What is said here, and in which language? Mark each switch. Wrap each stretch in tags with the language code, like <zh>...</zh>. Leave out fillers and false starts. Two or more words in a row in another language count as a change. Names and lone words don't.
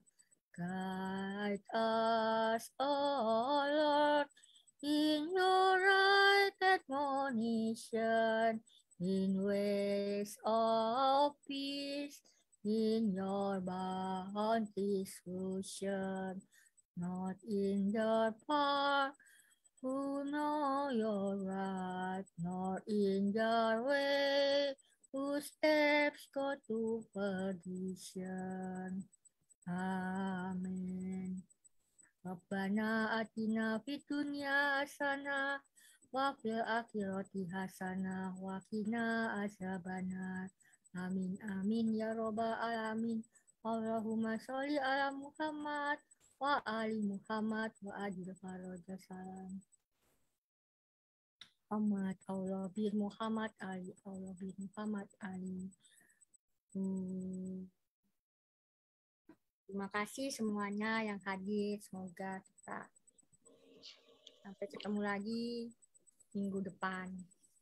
<en>Guide us, O Lord, in your right admonition, in ways of peace, in your bounteous ocean, not in your power, who know your right, nor in your way, whose steps go to perdition. Amin.</en> <ar>ربنا آتنا في الدنيا حسنة وفي الآخرة حسنة وقنا عذاب النار. آمين آمين يا رب العالمين. اللهم صل على محمد وآل محمد وعجل فرج سلام. Muhammad Allah bir Muhammad Ali Allah bir Muhammad Ali.</ar> <id>Terima kasih semuanya yang hadir. Semoga kita sampai ketemu lagi minggu depan.</id>